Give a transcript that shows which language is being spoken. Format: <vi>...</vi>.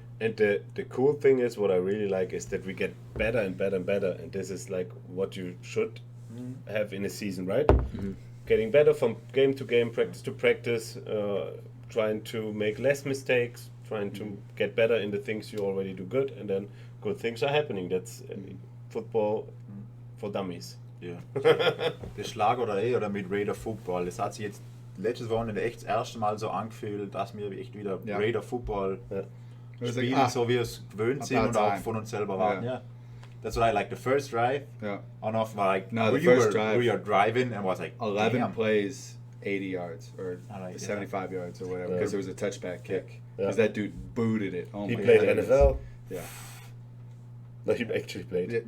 <en>And the cool thing is, what I really like is that we get better and better and better, and this is like what you should have in a season, right? Mm-hmm. Getting better from game to game, practice to practice, trying to make less mistakes, trying to get better in the things you already do good, and then good things are happening. That's football for dummies.</en> <de>Ja. Das Schlag oder mit Raider Football, das hat sich jetzt letztes Wochenende echt das erste Mal so angefühlt, dass wir echt wieder Raider Football spielen, so wie wir es gewöhnt sind und auch von uns selber warten.</de> <en>Yeah. That's what I like. The first drive, on off, like we are driving and was like 11 plays, 80 yards or 75 yards or whatever, because it was a touchback kick. Because that dude booted it. Oh he my played goodness. NFL. Yeah. No, he actually played.</en>